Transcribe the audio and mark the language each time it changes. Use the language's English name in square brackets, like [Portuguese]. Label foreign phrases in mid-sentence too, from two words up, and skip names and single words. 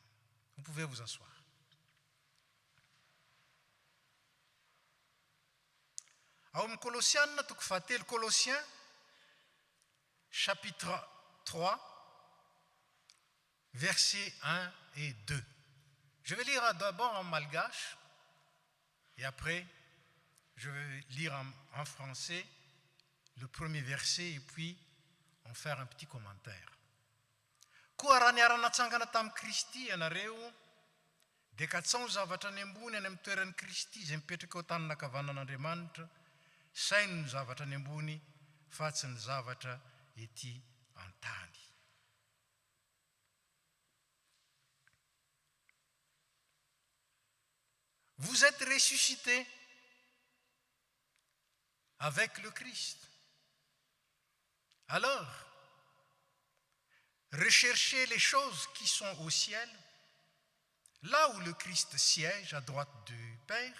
[French] Vous pouvez vous asseoir. Colossiens, chapitre 3, versets 1 et 2. Je vais lire d'abord en malgache et après je vais lire en français le premier verset et puis en faire un petit commentaire. [Malagasy] Koa raha niara-natsangana tamin'i Kristy ianareo dia ka tsy zavatra any ambony any amin'ny toeran'i Kristy izay mipetraka eo an-tanan'Andriamanitra, sainy ny zavatra any ambony fa tsy ny zavatra ety an-tany. [French] Vous êtes ressuscités avec le Christ. Alors, recherchez les choses qui sont au ciel, là où le Christ siège à droite du Père.